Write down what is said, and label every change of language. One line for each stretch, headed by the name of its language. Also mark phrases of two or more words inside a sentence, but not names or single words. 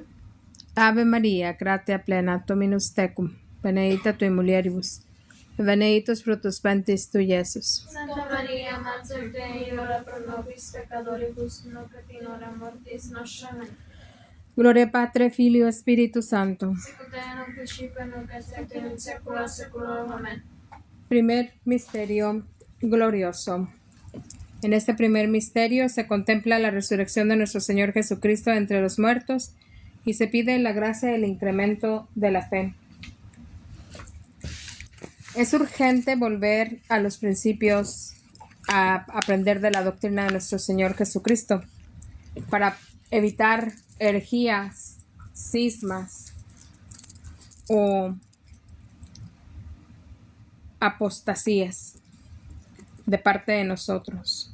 Latin: Ave Maria, gratia plena, Dominus tecum, benedicta tui mulieribus, et benedictus fructus ventris tui, Iesus. Santa Maria, Mater Dei, ora pro nobis peccatoribus, nunc et in hora mortis nostra. Amen. Gloria Patri, Filio, Spiritus Santo. Sicut et nunc principio, nunc et semper in saecula saeculorum. Amen.
Spanish: Primer misterio glorioso. En este primer misterio se contempla la resurrección de nuestro Señor Jesucristo entre los muertos y se pide la gracia del incremento de la fe. Es urgente volver a los principios, a aprender de la doctrina de nuestro Señor Jesucristo para evitar herejías, cismas o apostasías de parte de nosotros.